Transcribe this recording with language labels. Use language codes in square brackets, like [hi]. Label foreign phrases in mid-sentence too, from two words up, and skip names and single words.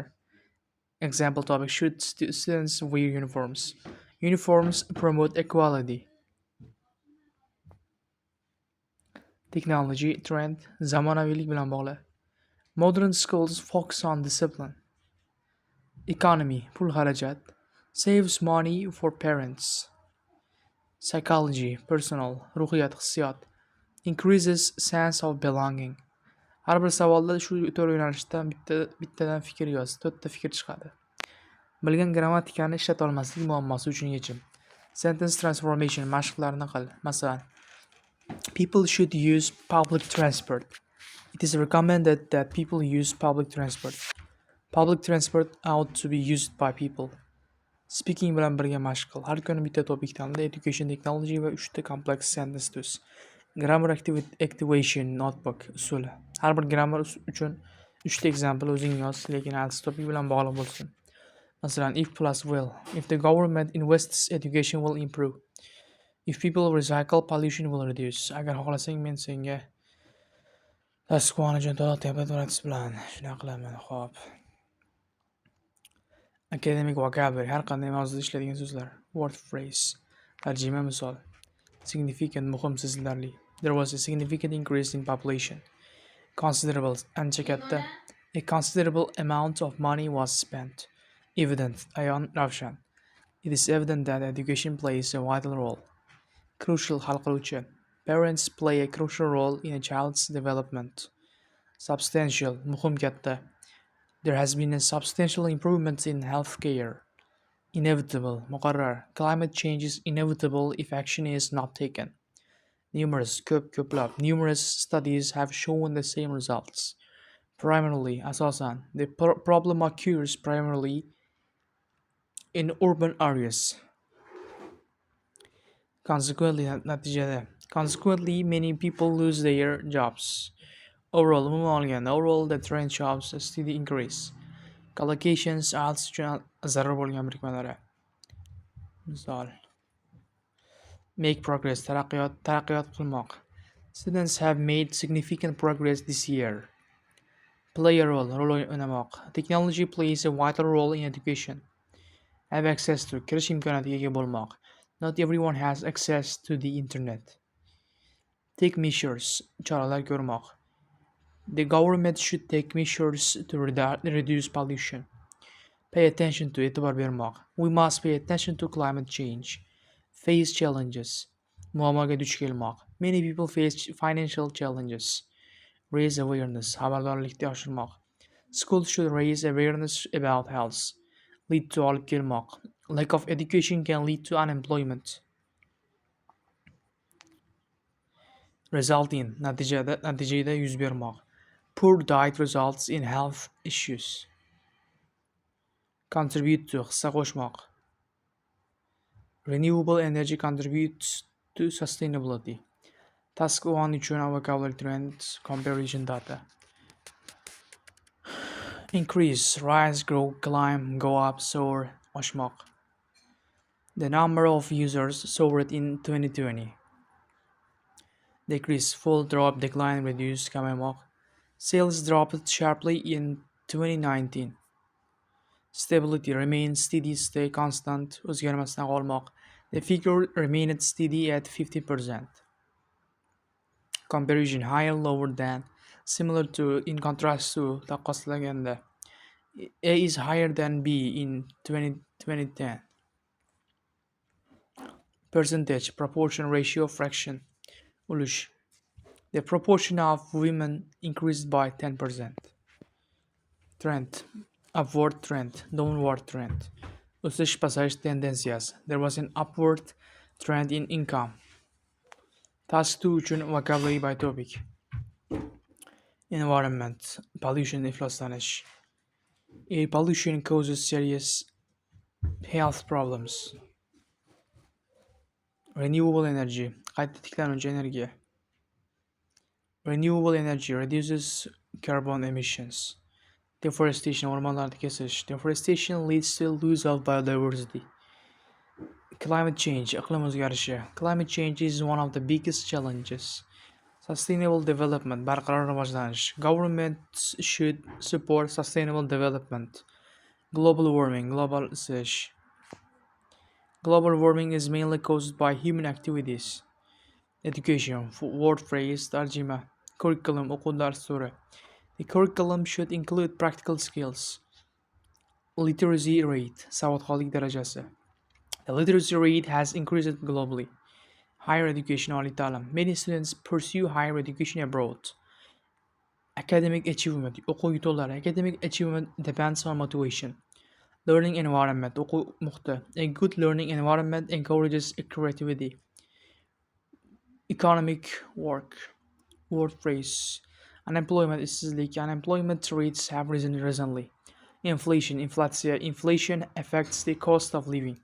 [en] Example topic: should students wear uniforms? Uniforms promote equality. Technology trend [uz] zamonaviylik bilan bog'liq. [en] Modern schools focus on discipline. Economy [uz] pul xarajat [en] saves money for parents. Psychology personal [uz] ruhiyat hissiyot [en] increases sense of belonging. [uz] Har bir savolda shu to'rt yo'nalishdan bittadan fikr yoz, to'rtta fikr chiqadi. Bilgan grammatikani ishlata olmaslik muammosi uchun yechim. [en] Sentence transformation [uz] mashqlarni qil. Masalan, [en] people should use public transport. It is recommended that people use public transport. Public transport ought to be used by people. Speaking bilan [uz] birga mashq qil. Har kuni bitta topik tanla. [en] Education, technology [uz] va 3 ta [en] complex sentence [uz] tuz. [en] Grammar activation notebook [uz] usuli. Har bir grammar uchun 3 ta example o'zing yoz, lekin alsiz topik bilan bog'liq bo'lsin. Masalan, [en] if plus will. If the government invests, education will improve. If people recycle, pollution will reduce. [uz] Agar xohlasang, men senga tasquvani to'la tepat bilan shunaqa qilaman. Xo'p. [en] Academic vocabulary [uz] har qanday mavzuda ishlaydigan so'zlar. [en] Word phrase. [uz] Tarjima misol. Significant muhim sezilarli. [en] There was a significant increase in population. [uz] Considerable ancha katta. [en] A considerable amount of money was spent. [uz] Evident ayon ravshan. [en] It is evident that education plays a vital role. [uz] Crucial hal qiluvchi. [en] Parents play a crucial role in a child's development. [uz] Substantial muhim katta. [en] There has been a substantial improvement in healthcare. [uz] Inevitable muqarrar. [en] Climate change is inevitable if action is not taken. [uz] Numerous ko'plab. [en] Numerous studies have shown the same results. [uz] Primarily asosan. [en] The problem occurs primarily in urban areas. [uz] Natijada. [en] Consequently, many people lose their jobs. Overall, the trend shows a steady increase. Collocations IELTS [uz] uchun zarur bo'lgan birikmalari. Misol. [en] Make progress, [uz] taraqqiyot qilmoq. [en] Students have made significant progress this year. Play a [uz] rol o'ynamoq. [en] Technology plays a vital role in education. Have access to, [uz] kirish imkoniyatiga ega bo'lmoq. [en] Not everyone has access to the internet. Take measures, [uz] choralar ko'rmoq. [en] The government should take measures to reduce pollution. Pay attention to, [uz] e'tibor bermoq. [en] We must pay attention to climate change. Face challenges. [uz] Muammoga duch kelmoq. [en] Many people face financial challenges. Raise awareness. [uz] Xabardorlikni oshirmoq. [en] Schools should raise awareness about health. Lead to [uz] olib kelmoq. [en] Lack of education can lead to unemployment. Result in [uz] natijada yuz bermoq. [en] Poor diet results in health issues. Contribute to [uz] hissa qo'shmoq. [en] Renewable energy contributes to sustainability. Task 1 uchun vocabulary trends comparison data. Increase, rise, grow, climb, go up, soar, oshmoq. The number of users soared in 2020. Decrease, fall, drop, decline, reduce, kamaymoq. Sales dropped sharply in 2019. Stability, remain steady, stay constant, [uz] o'zgarmasdan qolmoq. [en] The figure remained steady at 50%. Comparison, higher, lower than, similar to, in contrast to, taqqoslaganda. A is higher than B in 2010. Percentage, proportion, ratio, fraction, ulush. The proportion of women increased by 10%. Trend, upward trend, downward trend. [uz] O'sish pasayish tendensiyasi. [en] There was an upward trend in income. Task 2 uchun vocabulary by topic. Environment, pollution, ifloslanish. Air pollution causes serious health problems. Renewable energy, [uz] qayta tiklanuvchi energiya. [en] Renewable energy reduces carbon emissions. Deforestation, [uz] ormanlarda kesish. [en] Deforestation leads to loss of biodiversity. Climate change, [uz] iqlim o'zgarishi. [en] Climate change is one of the biggest challenges. Sustainable development, [uz] barqaror rivojlanish. [en] Governments should support sustainable development. Global warming, [uz] global isish. [en] Global warming is mainly caused by human activities. Education, word phrase, [uz] tarjima. Curriculum, o'quv dasturi. [en] The curriculum should include practical skills. Literacy rate, [uz] savodxonlik darajasi. [en] The literacy rate has increased globally. Higher education, [uz] oliy ta'lim. [en] Many students pursue higher education abroad. Academic achievement, [uz] o'quv yutuqlari. [en] Academic achievement depends on motivation. Learning environment, [uz] o'quv muhiti. [en] A good learning environment encourages creativity. Economic work, word phrase. Unemployment, ishsizlik. Unemployment rates have risen recently. Inflation, inflatsiya. Inflation affects the cost of living.